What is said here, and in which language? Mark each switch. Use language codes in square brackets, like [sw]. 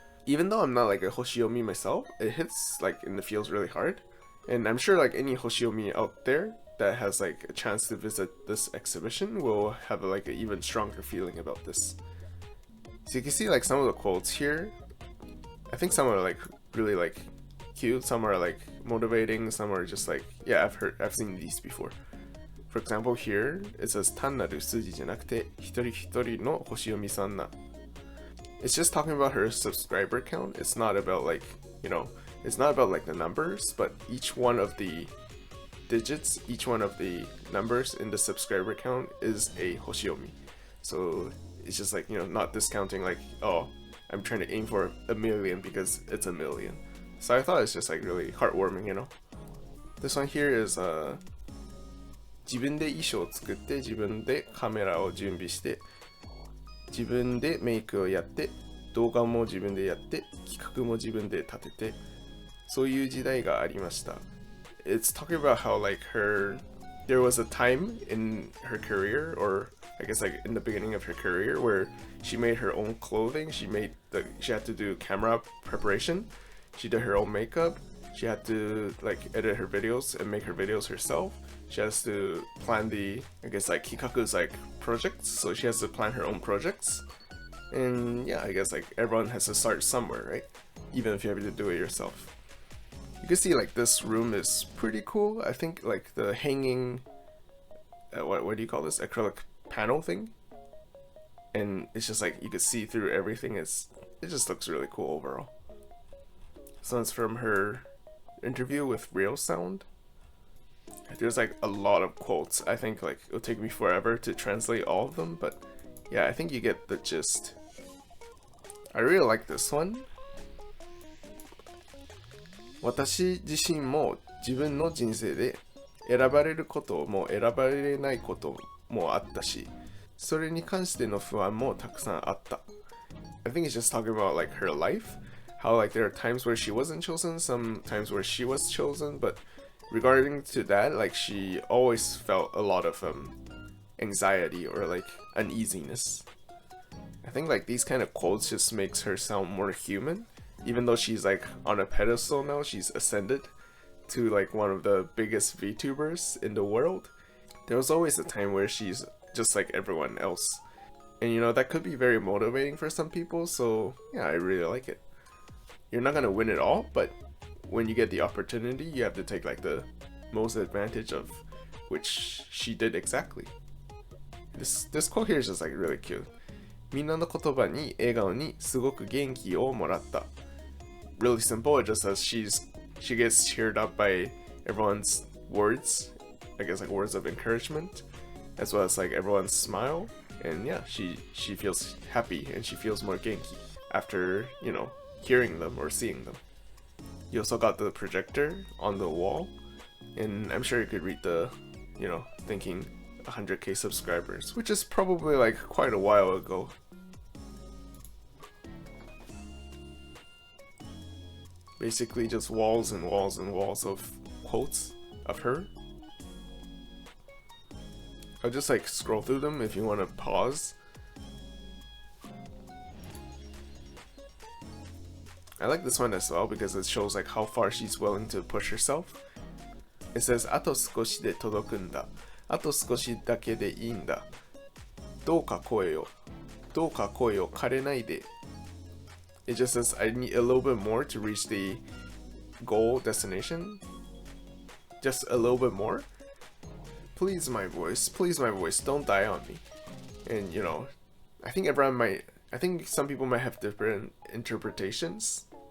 [en] Even though I'm not a Hoshiomi myself, it hits and it feels really hard, and I'm sure any Hoshiomi out there that has a chance to visit this exhibition will have an even stronger feeling about this. So you can see some of the quotes here. I think some are really cute, some are motivating, some are just yeah, I've seen these before. For example, here it says [ja] 単なる数字じゃなくて一人一人の星読みさんな. [en] It's just talking about her subscriber count. It's not about it's not about the numbers, but each one of the digits, each one of the numbers in the subscriber count is a hoshiomi. So it's just not discounting oh, I'm trying to aim for 1 million because it's 1 million. So I thought it's just really heartwarming, This one here is [ja] 自分で衣装を作って自分でカメラを準備して自分でメイクをやって動画も自分でやって企画も自分で立ててそういう時代がありました。 [en] It's talking about how there was a time in her career, or I guess in the beginning of her career, where she made her own clothing. She had to do camera preparation. She did her own makeup. She had to edit her videos and make her videos herself. she has to plan the, I guess like Hikaku's like projects, so she has to plan her own projects. And yeah, I guess like everyone has to start somewhere, right? Even if you have to do it yourself. You can see like this room is pretty cool. I think like the hanging, what do you call this, acrylic panel thing? And it's just like you could see through everything. It just looks really cool overall. So it's from her interview with Real Sound. There's like a lot of quotes. I think like it'll take me forever to translate all of them, but yeah, I think you get the gist. I really like this one. [ja] 私自身も自分の人生で選ばれることも選ばれないこともあったし、それに関しての不安もたくさんあった。 [en] I think it's just talking about like her life, how like there are times where she wasn't chosen, some times where she was chosen, but regarding to that, like she always felt a lot of anxiety or like uneasiness. I think like these kind of quotes just makes her sound more human. Even though she's like on a pedestal now, she's ascended to like one of the biggest VTubers in the world. There was always a time where she's just like everyone else. And you know, that could be very motivating for some people, so yeah, I really like it. You're not gonna win it all, but when you get the opportunity, you have to take like the most advantage of, which she did exactly. This quote here is just like really cute. [ja] みんなの言葉に笑顔にすごく元気をもらった。 [en] Really simple, it just says she gets cheered up by everyone's words, I guess like words of encouragement, as well as like everyone's smile, and yeah, she feels happy and she feels more genki after, you know, hearing them or seeing them. You also got the projector on the wall, and I'm sure you could read the, you know, thinking 100k subscribers, which is probably like quite a while ago. Basically just walls and walls and walls of quotes of her. I'll just like scroll through them if you want to pause. I like this one as well because it shows like how far she's willing to push herself. It says [ja] あと少しで届くんだ。あと少しだけでいいんだ。どうか声を枯れないで。 [en] It just says I need a little bit more to reach the goal destination. Just a little bit more. Please my voice, don't die on me. And you know, I think some people might have different interpretations.